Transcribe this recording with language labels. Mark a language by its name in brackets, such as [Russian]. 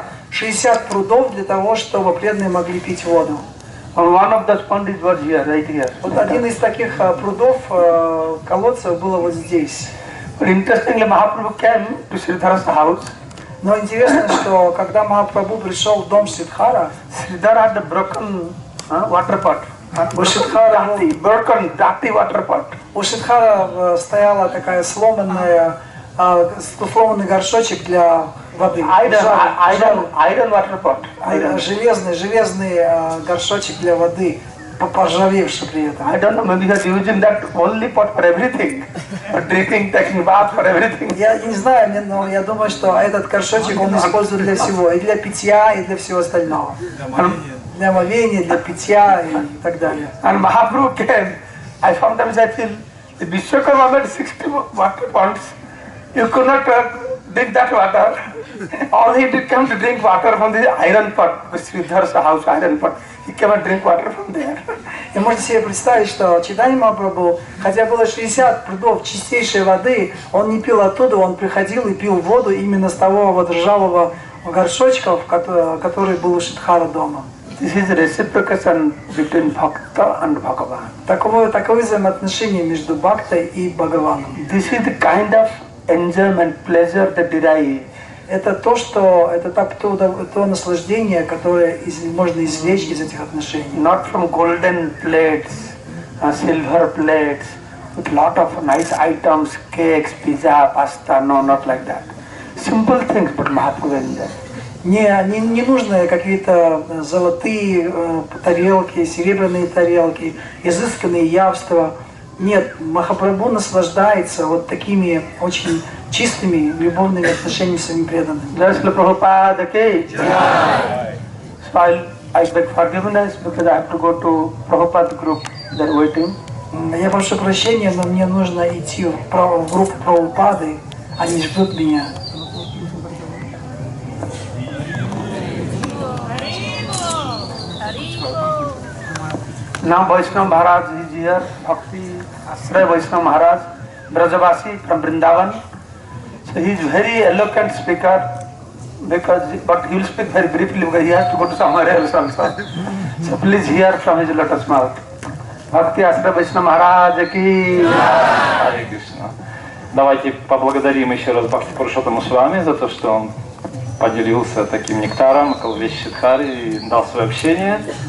[Russian] 60 прудов для того, чтобы преданные могли пить воду. [English] One of those ponds was here, right here. [Russian] Вот один из таких прудов, колодцев, было вот здесь. [English] But interestingly, Mahaprabhu came to Sridhar's house. [Russian] Но интересно, что когда Махапрабху пришел в дом Сридхара, [English] Sridhar had a broken water pot. [Russian] У Сридхара [English] water pot. [Russian] У Сридхара стояла такая сломанный горшочек для воды. [English] Iron water pot. [Russian] Железный горшочек для воды, поржавевший при этом. [English] I don't know, maybe he was using that only pot for everything, for drinking, taking bath, for everything. [Russian] Я не знаю, но я думаю, что этот горшочек он использует для всего, и для питья, и для всего остального. Для омовения, для питья и так далее. [English] And Mahaprabhu came. Sometimes I feel the Vishwakarma made 60 water pots. You could not drink that water. All he did come to drink water from the iron pot, the Sridhar's house iron pot. He came and drink water from there. [Russian] И можно себе представить, что Чайтанья Махапрабху, хотя было 60 прудов чистейшей воды, он не пил оттуда, он приходил и пил воду именно с того вот ржавого горшочка, который был у Шидхара дома. [English] This is reciprocation between Bhakta and Bhagavan. [Russian] Таковы взаимоотношения между Бхактой и Бхагаваном. [English] This is the kind of enjoyment, pleasure they derive. [Russian] Это то наслаждение, которое можно извлечь из этих отношений. [English] Not from golden plates, silver plates, with lot of nice items, cakes, pizza, pasta. No, not like that. Simple things, but Mahaprabhu enjoyed. [Russian] Не нужны какие-то золотые тарелки, серебряные тарелки, изысканные явства. Нет, Махапрабху наслаждается вот такими очень чистыми любовными отношениями с своими преданными. [English] So I beg forgiveness because I have to go to Prabhupada group. They're waiting. [Russian] Я прошу прощения, но мне нужно идти в группу Прабхупады, они ждут меня. [English] Now Vaishnava Maharaj is here, Bhakti Asray Vaishnava Maharaj, Brajavasi from Vrindavan. So he is very eloquent speaker, but he will speak very briefly because he has to go to somewhere else also. So please hear from his lotus mouth. Bhakti Asray Vaishnava Maharaj ki. [Russian] Харе Кришна. Давайте поблагодарим еще раз Бхакти Пурушоттаму с вами за то, что он поделился таким нектаром около вещи Шидхари и дал свое общение.